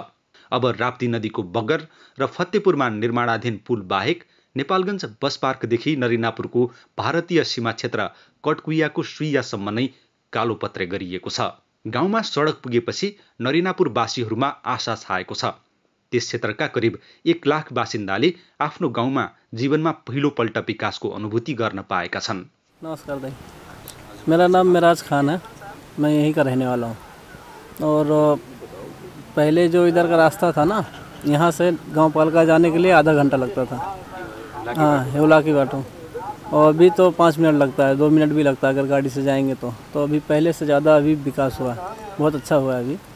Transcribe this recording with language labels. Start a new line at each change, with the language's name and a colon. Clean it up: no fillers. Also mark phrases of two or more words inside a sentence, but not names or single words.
Nepali: अब राप्ती नदीको बगर र फतेपुरमा निर्माणाधीन पुल बाहेक नेपालगञ्ज बस पार्कदेखि नरिनापुरको भारतीय सीमा क्षेत्र कटकुइयाको सुइयासम्म नै कालोपत्रे गरिएको छ। गाउँमा सडक पुगेपछि नरिनापुरवासीहरूमा आशा छाएको छ। त्यस क्षेत्रका करिब 1 लाख बासिन्दाले आफ्नो गाउँमा जीवनमा पहिलोपल्ट विकासको अनुभूति गर्न पाएका छन्। नमस्कार दाई,
Hindi: मेरा नाम मिराज खान है, मैं यहीं का रहने वाला हूँ। और पहले जो इधर का रास्ता था ना, यहाँ से गाँव पालिका जाने के लिए आधा घंटा लगता था। हाँ, हेवला की बाटों। और अभी तो 5 मिनट लगता है, 2 मिनट भी लगता है अगर गाड़ी से जाएंगे तो अभी पहले से ज़्यादा अभी विकास हुआ, बहुत अच्छा हुआ है अभी।